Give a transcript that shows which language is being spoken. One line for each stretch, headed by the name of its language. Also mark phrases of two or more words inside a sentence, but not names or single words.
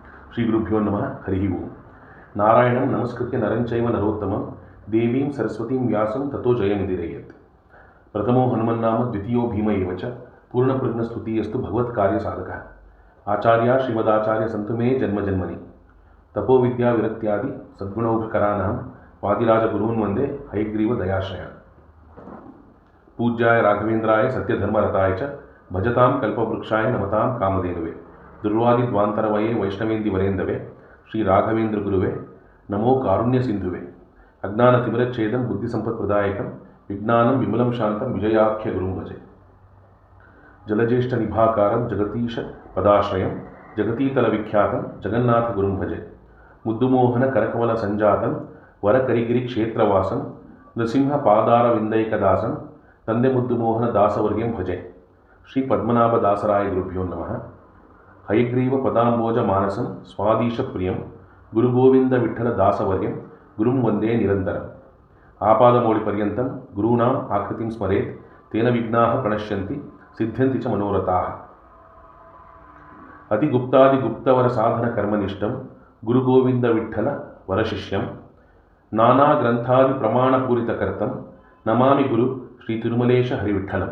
Sanskrit: ಶ್ರೀಗುರುಭ್ಯೋ ನಮಃ. ಹರಿ ಓಂ. ನಾರಾಯಣಂ ನಮಸ್ಕೃತ್ಯ ನರಂಚೈವ ನರೋತ್ತಮಂ ದೇವೀಂ ಸರಸ್ವತೀಂ ವ್ಯಾಸಂ ತಥೋ ಜಯಮಿದಿರೇಯತ್. ಪ್ರಥಮೋ ಹನುಮನ್ನಾಮ ದ್ವಿತೀಯೋ ಭೀಮ ಏವ ಚ ಪೂರ್ಣಪ್ರಜ್ಞಸ್ತುತಿಯಸ್ತು ಭಗವತ್ಕಾರ್ಯ ಸಾಧಕಃ. ಆಚಾರ್ಯ ಶ್ರೀಮದಾಚಾರ್ಯ ಸಂತು ಮೇ ಜನ್ಮಜನ್ಮನಿ ತಪೋ ವಿದ್ಯಾ ವಿರಕ್ತ್ಯಾದಿ ಸದ್ಗುಣೌಘಕರಾನಹಂ ವಾದಿರಾಜ ಗುರುನ್ ವಂದೇ ಹಯಗ್ರೀವ ದಯಾಶ್ರಯ. ಪೂಜ್ಯಾಯ ರಾಘವೇಂದ್ರಾಯ ಸತ್ಯಧರ್ಮರತಾಯ ಚ ಭಜತಾಂ ಕಲ್ಪವೃಕ್ಷಾಯ ನಮತಾಂ ಕಾಮಧೇನುವೆ. ದುರ್ವಾದಿದ್ವಾಂತರವಯೇ ವೈಷ್ಣವೇಂದಿ ವರೇಂದವೇ ಶ್ರೀ ರಾಘವೇಂದ್ರ ಗುರುವೇ ನಮೋ ಕಾರುಣ್ಯ ಸಿಂಧುವೆ. ಅಜ್ಞಾನ ತಿಮಿರಚ್ಛೇದಂ ಬುದ್ಧಿ ಸಂಪತ್ಪ್ರದಾಯಕಂ ವಿಜ್ಞಾನಂ ವಿಮಲಂ ಶಾಂತಂ ವಿಜಯಾಖ್ಯ ಗುರುಂ ಭಜೆ. ಜಲಜ್ಯೇಷ್ಠ ನಿಭಾಕಾರಂ ಜಗತೀಶ ಪದಾಶ್ರಯಂ ಜಗತೀತಲ ವಿಖ್ಯಾತಂ ಜಗನ್ನಾಥ ಗುರುಂ ಭಜೆ. ಮುದ್ದುಮೋಹನ ಕರಕಮಲ ಸಂಜಾತಂ ವರಕರಿಗಿರಿ ಕ್ಷೇತ್ರವಾಸಂ ನೃಸಿಂಹ ಪಾದಾರ ವಿಂದೈಕದಾಸಂ ತಂದೆ ಮುದ್ದುಮೋಹನ ದಾಸವರ್ಗ್ಯಂ ಭಜೆ. ಶ್ರೀ ಪದ್ಮನಾಭ ದಾಸರಾಯ ಗುರುಭ್ಯೋ ನಮಃ. ಹಯಗ್ರೀವ ಪದಾಂಬೋಜ ಮಾನಸಂ ಸ್ವಾದೀಶ ಪ್ರಿಯಂ ಗುರುಗೋವಿಂದ ವಿಠಲ ದಾಸವರ್ಯಂ ಗುರುಂ ವಂದೇ ನಿರಂತರಂ. ಆಪಾದಮೌಳಿ ಪರ್ಯಂತಂ ಗುರೂಣಾಂ ಆಕೃತಿಂ ಸ್ಮರೇತ್ ತೇನ ವಿಘ್ನಾಃ ಪ್ರಣಶ್ಯಂತಿ ಸಿದ್ಧ್ಯಂತಿ ಚ ಮನೋರಥಾಃ. ಅತಿಗುಪ್ತಾದಿಗುಪ್ತವರ ಸಾಧನ ಕರ್ಮನಿಷ್ಠಂ ಗುರುಗೋವಿಂದ ವಿಠಲ ವರಶಿಷ್ಯಂ ನಾನಾ ಗ್ರಂಥಾದಿ ಪ್ರಮಾಣಪೂರಿತಕರ್ತಂ ನಮಾಮಿ ಗುರು ಶ್ರೀ ತಿರುಮಲೇಶ ಹರಿವಿಠಲಂ.